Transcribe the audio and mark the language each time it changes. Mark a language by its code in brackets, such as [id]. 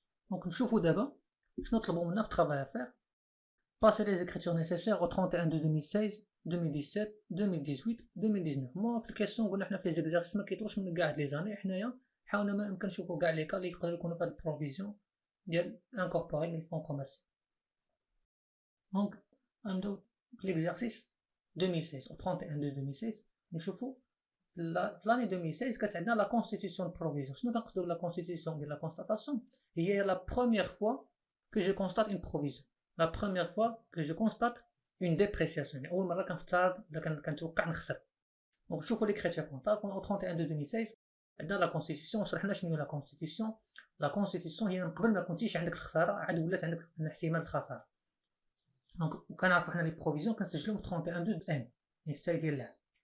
[ar] دونك نشوفوا دابا شنو طلبوا منا في الطرافاي افير. [fr] passer les écritures nécessaires au 31 de 2016 2017 2018 2019. [ar] moi في الكيسيون قلنا حنا في لي زيكزارسيس ما كيطلبش من كاع لي زاني، حنايا حاولنا ما يمكن نشوفوا كاع لي كا اللي يقدروا يكونوا في هاد البروفيزيون ديال انكوربوري من الفون كوميرسيال. دونك غنبداو في ليكزارسيس 2016 [fr] au 31 de 2016. [ar] نشوفوا في لاني 2016 كانت عندنا لا كونستيتيسيون بروفيزيون. [fr] شنو كنقصدوا بلا كونستيتيسيون ديال لا كونستاتاسيون؟ هي لا بروميير فوا que je constate une provision, la première fois que je constate une dépréciation. [ar] اول مره كنفترض ولا كنتوقع نخسر. دونك شوفوا ليكريتير كونطابل [fr] au 31 de 2016 [ar] عندنا لا كونستيتيسيون. شرحنا شنو هي لا كونستيتيسيون. لا كونستيتيسيون هي من قبل ما كنتيش عندك الخساره عاد ولات عندك احتمال الخساره. دونك كنعرفوا حنا لي بروفيزيون كنسجلوهم في 31 دو ان، يعني في التالي ديال العام.